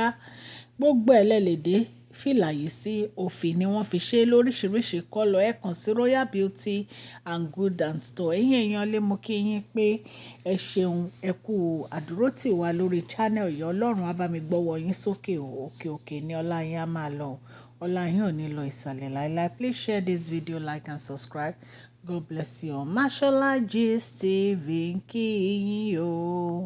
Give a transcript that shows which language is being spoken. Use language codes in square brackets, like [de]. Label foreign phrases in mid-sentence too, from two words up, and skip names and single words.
[yo] Gbogbo ẹ̀ lẹ lè dé fìlà yìí sí. Òfì ni wọ́n fi ṣe lóríṣiríṣi kọ́lọ̀. Ẹ kàn sí Royal Beauty and Goods and Store. Ẹ̀yin èèyàn lé mo kí yín pé ẹ ṣeun, ẹ kú àdúrótì wa lórí channel yìí. Ọlọ́run á bá mi gbọ́wọ́ yín sókè o. Òkè òkè ni ọlá yín á máa lọ. Ọlá yín ò ní lọ ìsàlẹ̀ láíláí. [en] Please share this video, like and subscribe. God bless you. [yo] Mashola Gist TV ń kí yín o.